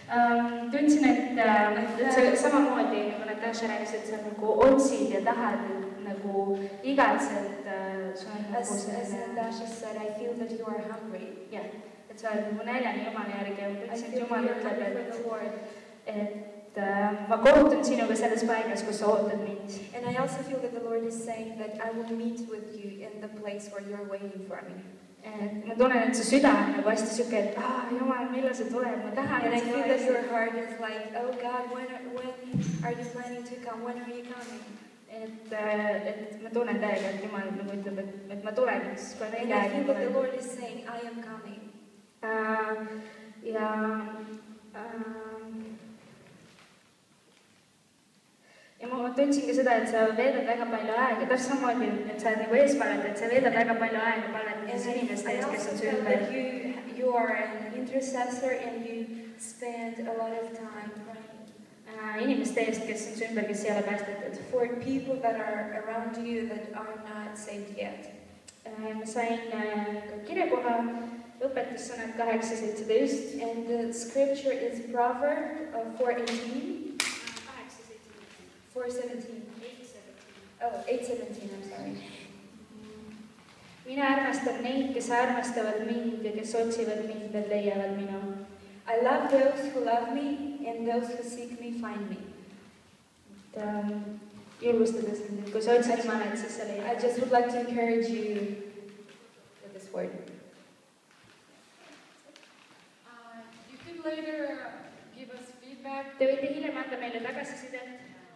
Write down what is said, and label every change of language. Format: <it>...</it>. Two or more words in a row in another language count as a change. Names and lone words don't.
<et>tundsin, et sa samamoodi nagu Natasha rääkis, et sa nagu otsid ja tahad nagu igatsed, sul on nagu</et> <en>As</en> <et>selline,</et> <en>Natasha said, I feel that you are hungry.</en> <et>jah, et sa oled nagu näljane Jumala järgi ja ma</et> <en>I</en> <et>tundsin, et</et> <en>feel</en> <et>Jumal</et> <en>you're</en> <et>ütleb,</et> <en>hungry for the Lord.</en> <et>et ma kohtun sinuga selles paigas, kus sa ootad mind.</et> <en>And I also feel that the Lord is saying that I will meet with you in the place where you're waiting for me.</en> <et>Et ma tunnen, et su süda on nagu hästi siuke, et Jumal, millal sa tuled, ma tahan,</et> <en>And I</en> <et>et sa</et> <en>feel that your</en> <et>tuleksid.</et> <en>heart is like, oh God, when are you planning to come? When are you coming?</en> <et>Et ma tunnen täiega, et Jumal nagu ütleb, et ma tulen, siis kui on</et> <en>And</en> <et>õige</et> <en>I</en> <et>aeg,</et> <en>feel</en> <et>ma</et> <en>that the</en> <et>tulen.</et> <en>Lord is saying, I am coming.</en> <et>Ja ma tundsin ka seda, et sa veedad väga palju aega, täpselt samamoodi, et sa oled nagu eespalvet, et sa veedad väga palju aega palvetades inimeste</et> <en>I</en> <et>ees, kes</et> <en>also</en> <et>on su</et> <en>feel</en> <et>ümber.</et> <en>that you are an intercessor and you spend a lot of time praying</en> <et>Inimeste eest, kes on su ümber, kes ei ole päästetud.</et> <en>for people that are around you that are not saved yet.</en> <et>Ma sain ka kirjakoha õpetussõnad 8:17.</et> <en>And the scripture is Proverbs 4:18. 4:17. Oh, 8:17, I'm sorry.</en> <et>Mina armastan neid, kes armastavad mind ja kes otsivad mind, need leiavad minu.</et> <en>I love those who love me, and those who seek me find me.</en> <et>Julgustades mind, et kui sa otsid Jumalat, siis sa</et> <en>I</en> <et>leiad.</et> <en>just would like to encourage you with this word. You could later give us feedback.</en> <et>Te võite hiljem anda meile tagasisidet.</et>